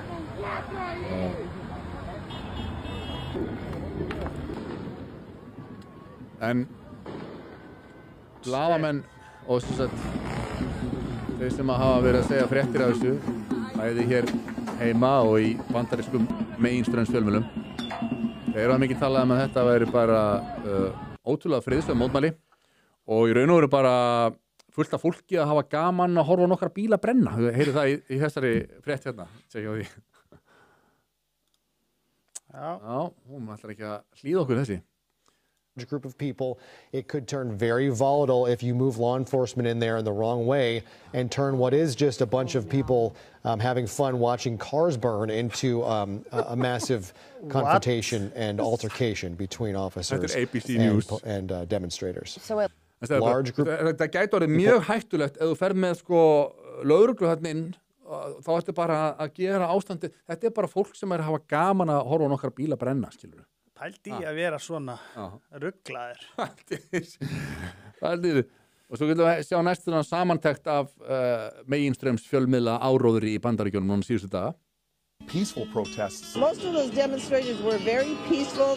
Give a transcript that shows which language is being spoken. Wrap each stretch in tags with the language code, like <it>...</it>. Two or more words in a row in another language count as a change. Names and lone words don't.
<is>En blaðamenn og þeir sem hafa verið að segja fréttir af þessu, bæði hér heima og í bandarískum meginstraumsfjölmiðlum, þeir hafa mikið talað að þetta væri bara ótrúlega friðsöm mótmæli og í raun og veru bara fullt af fólki að hafa gaman að horfa á nokkra bíla brenna. Heyrðu það í þessari frétt hérna, segja á því. Já, hún ætlar ekki að hlýða okkur þessi.</is> <en>Group of people, it could turn very volatile if you move law enforcement in there in the wrong way and turn what is just a bunch of people having fun watching cars burn into a massive confrontation and altercation between officers and demonstrators. Large group.</en> <is>Það gæti orðið mjög hættulegt ef þú ferð með lögreglu þarna inn, þá ertu bara að gera ástandið. Þetta bara fólk sem að hafa gaman að horfa á nokkra bíla brenna, skilurðu. Pældi að vera svona rugglaðir. Pældi. Og svo getum við sjá næstum samantekt af meginstraums fjölmiðla áróðri í Bandaríkjunum núna síðustu daga.</is> <en>Peaceful protests. Most of those demonstrators were very peaceful.</en>